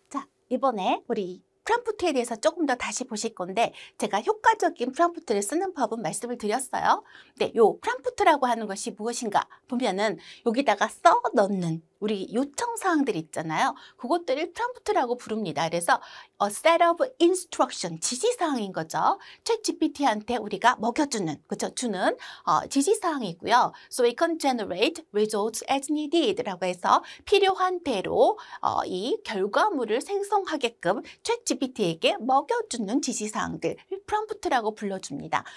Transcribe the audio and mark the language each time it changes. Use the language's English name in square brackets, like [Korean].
[Korean] 자, 이번에 우리 프롬프트에 대해서 조금 더 다시 보실 건데 제가 효과적인 프롬프트를 쓰는 법은 말씀을 드렸어요. 네, 요 프롬프트라고 하는 것이 무엇인가 보면은 여기다가 써 넣는 우리 요청사항들 있잖아요. 그것들을 프롬프트라고 부릅니다. 그래서 [English] a set of instruction, [Korean] 지시사항인 거죠. 챗GPT한테 우리가 먹여주는, 그렇죠? 주는 지시사항이고요. [English] So we can generate results as needed [Korean] 라고 해서 필요한 대로 이 결과물을 생성하게끔 챗GPT에게 먹여주는 지시사항들, 프롬프트라고 불러줍니다.